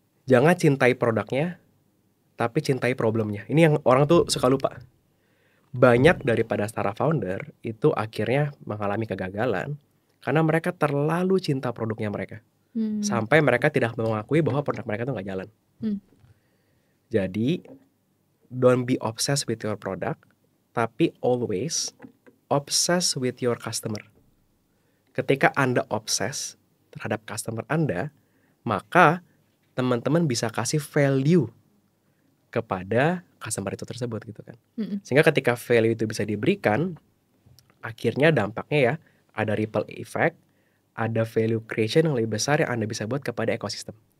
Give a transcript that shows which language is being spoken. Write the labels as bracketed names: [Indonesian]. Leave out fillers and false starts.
[Indonesian] Jangan cintai produknya, tapi cintai problemnya. Ini yang orang tuh suka lupa. Banyak daripada startup founder itu akhirnya mengalami kegagalan karena mereka terlalu cinta produknya mereka. Sampai mereka tidak mengakui bahwa produk mereka itu nggak jalan. Jadi, [English] don't be obsessed with your product, [Indonesian] tapi [English] always obsessed with your customer. [Indonesian] Ketika Anda obses terhadap customer Anda, maka teman-teman bisa kasih value kepada customer itu tersebut gitu kan. Sehingga ketika value itu bisa diberikan, akhirnya dampaknya ya ada ripple effect, ada value creation yang lebih besar yang Anda bisa buat kepada ekosistem.